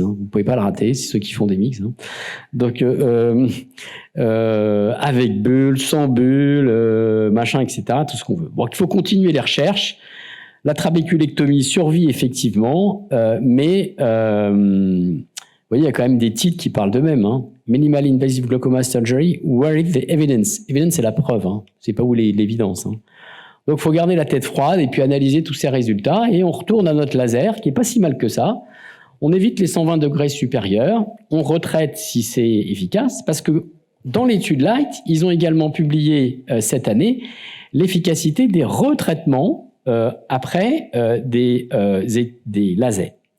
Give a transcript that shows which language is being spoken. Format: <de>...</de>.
<fr>Hein. Vous ne pouvez pas le rater, c'est ceux qui font des mix. Hein. Donc, avec bulle, sans bulle, machin, etc. Tout ce qu'on veut. Bon, il faut continuer les recherches. La trabéculectomie survit effectivement, mais... vous voyez, il y a quand même des titres qui parlent d'eux-mêmes. Hein.</fr> <en>Minimal Invasive Glaucoma Surgery, where is the evidence?</en> <fr>Evidence, c'est la preuve. Hein. C'est pas où l'évidence. Hein. Donc, il faut garder la tête froide et puis analyser tous ces résultats. Et on retourne à notre laser, qui est pas si mal que ça. On évite les 120 degrés supérieurs. On retraite si c'est efficace. Parce que dans l'étude Light, ils ont également publié cette année l'efficacité des retraitements après des lasers.</fr>